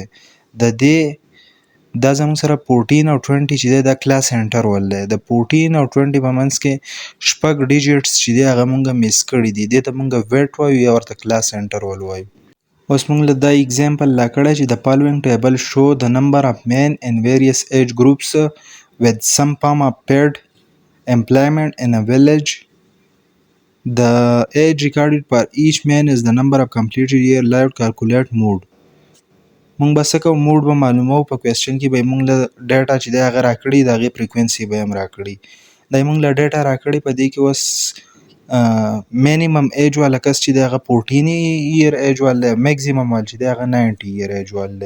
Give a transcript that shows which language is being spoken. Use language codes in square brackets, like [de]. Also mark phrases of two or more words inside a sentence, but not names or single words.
[ps] د دې دا زموږ سره 14 او 20 چې دی دا [en] class interval [ps] دی. د 14 او 20 په منځ کې شپږ ډیجټس چې دی هغه مونږه میس کړي دي، دې ته مونږه ویټ وایو یا ورته [en] class interval [ps] وایو. اوس مونږ له دا [en] example [ps] لا کړی چې د [en] following table show د number of men in various age groups with some form of paid employment in a village. The age recorded for each man is the number of completed year lived. Calculate mood. [ps] مونږ به څه کوو، موډ به معلوموو. په کوېسچن کې به یې مونږ له ډیټا چې دی هغه راکړي، د هغې فریکوینسي به یې هم راکړي. دا یې مونږ له ډیټا راکړي، په دې کې اوس [en] minimum age [ps] والا کس چې دی هغه 14 [en] year age [ps] وال دی، میکزیمم وال چې دی هغه 90 [en] year age [ps] وال دی.